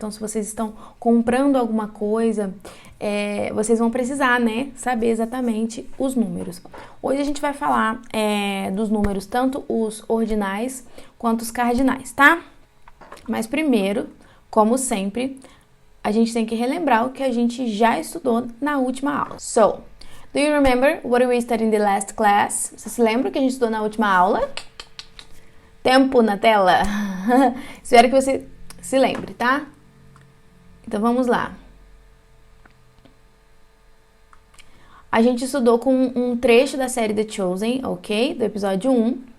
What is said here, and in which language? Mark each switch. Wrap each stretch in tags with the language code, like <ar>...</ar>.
<pt>Então, se vocês estão comprando alguma coisa, vocês vão precisar, saber exatamente os números. Hoje a gente vai falar dos números, tanto os ordinais quanto os cardinais, tá? Mas primeiro, como sempre, a gente tem que relembrar o que a gente já estudou na última aula.</pt> <en>So, do you remember what we studied in the last class?</en> <pt>Você se lembra o que a gente estudou na última aula? Tempo na tela. Espero que você se lembre, tá? Então vamos lá. A gente estudou com um trecho da série The Chosen, ok? Do episódio 1.</pt>